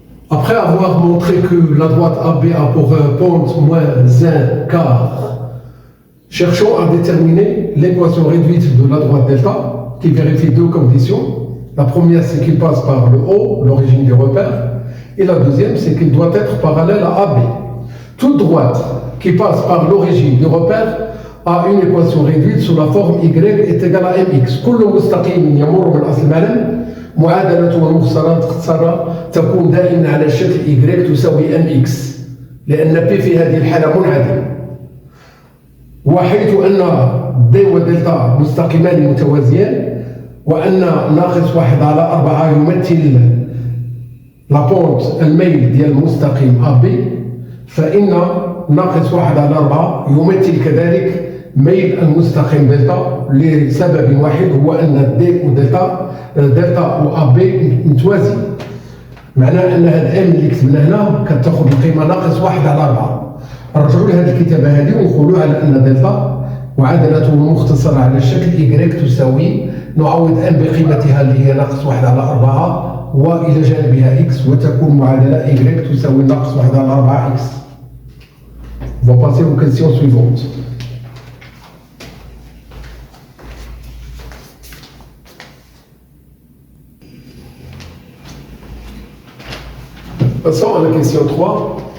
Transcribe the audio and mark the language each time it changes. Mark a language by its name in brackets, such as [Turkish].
[French] Après avoir montré que la droite AB a pour pente moins un quart, cherchons à déterminer l'équation réduite de la droite delta qui vérifie deux conditions. La première, c'est qu'il passe par le O, l'origine du repère, et la deuxième, c'est qu'il doit être parallèle à AB. Toute droite qui passe par l'origine du repère a une équation réduite sous la forme y est égale à mx. [Arabic] كل مستقيم يمر من أصل المعلم معادلته والمختصرات اختصارها تكون دائما على شكل y تساوي mx لأن p في هذه الحالة منعدم. وحيث أن d ودلتا مستقيمان متوازيان وأن ناقص 1 على 4 يمثل لابونت الميل ديال المستقيم AB، فإن ناقص 1 على 4 يمثل كذلك ميل المستقيم دلتا لسبب واحد، هو أن دي ودلتا وأب متوازي. معناه أن هذا الام اللي كتبنا هنا كتاخذ القيمة ناقص 1 على 4. رجعوا لهذه الكتابة هذه ونقولوا على أن دلتا معادلته المختصرة على الشكل y تساوي نعوض m بقيمتها اللي هي ناقص 1 على 4 وإلى جانبها x، وتكون معادلة y تساوي ناقص 1 على 4 x. [French] On va passer aux questions suivantes. Passons à la question 3.